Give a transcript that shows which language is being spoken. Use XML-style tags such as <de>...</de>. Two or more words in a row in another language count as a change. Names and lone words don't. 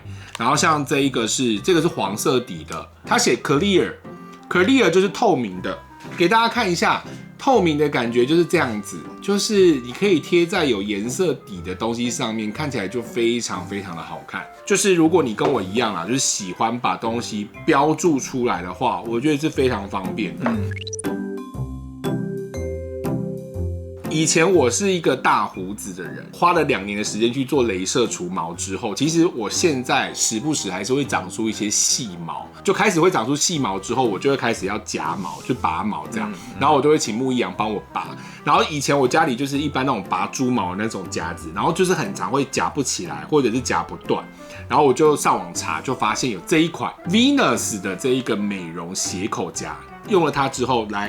<zh>然後像這個是黃色底的。它寫 clear 就是透明的，給大家看一下，透明的感覺就是這樣子，就是你可以貼在有顏色底的東西上面，看起來就非常非常的好看。就是如果你跟我一樣啦，就是喜歡把東西標注出來的話，我覺得是非常方便的。以前我是一個大鬍子的人，花了2年的時間去做雷射除毛之後，其實我現在時不時還是會長出一些細毛，就開始會長出細毛之後，我就會開始要夾毛，就拔毛這樣，然後我就會請牧羊幫我拔。然後以前我家裡就是一般那種拔豬毛的那種夾子，然後就是很常會夾不起來，或者是夾不斷，然後我就上網查，就發現有這一款 Venus 的這一個美容斜口夾，用了它之後來。</zh>